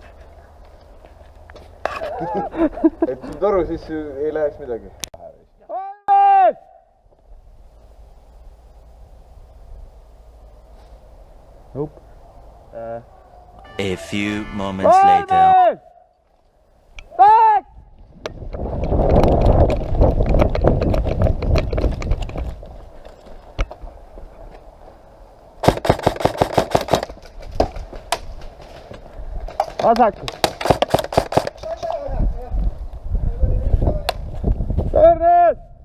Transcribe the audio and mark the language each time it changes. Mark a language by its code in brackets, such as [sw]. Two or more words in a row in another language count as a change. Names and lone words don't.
[et] Et sul toru siis ei läheks midagi. Nope. [en] A few moments later. [et] Vasaku. Terve!